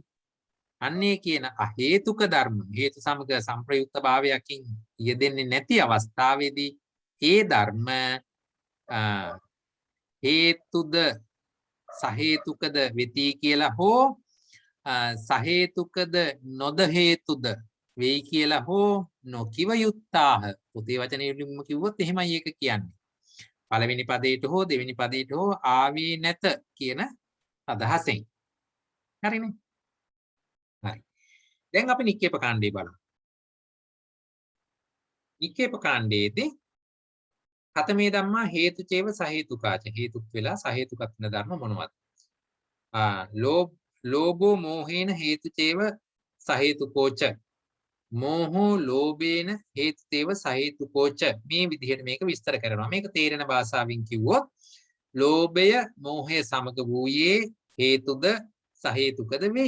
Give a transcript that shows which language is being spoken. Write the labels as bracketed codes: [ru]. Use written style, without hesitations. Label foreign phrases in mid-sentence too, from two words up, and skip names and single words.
[si] අන්නේ කියන අහේතුක ධර්ම හේතු සමග සංප්‍රයුක්ත භාවයකින් යෙදෙන්නේ නැති අවස්ථාවේදී ඒ ධර්ම හේතුද සහේතුකද වෙති කියලා හෝ සහේතුකද නොද හේතුද වෙයි කියලා හෝ නොකිව යුත්තාහ. පොතේ වචනේ වලින්ම කිව්වොත් එහෙමයි ඒක කියන්නේ. පළවෙනි පදයට හෝ දෙවෙනි පදයට හෝ ආවේ නැත කියන අදහසෙන්. හරිනේ. හරි. දැන් අපි නික්කේප කාණ්ඩේ බලමු. නික්කේප කාණ්ඩයේදී [pi] කතමේ ධම්මා හේතුචේව සහේතුකාච [si] හේතුක් වෙලා සහේතුකත් වෙන ධර්ම මොනවද? [pi] ලෝභෝ මෝහේන හේතුචේව සහේතුකෝච මෝහෝ ලෝභේන හේතුතේව සහේතුකෝච [si] මේ විදිහට මේක විස්තර කරනවා. මේක තේරෙන භාෂාවෙන් කිව්වොත් ලෝභය මෝහය සමග වූයේ හේතුද සහේතුකද වෙයි.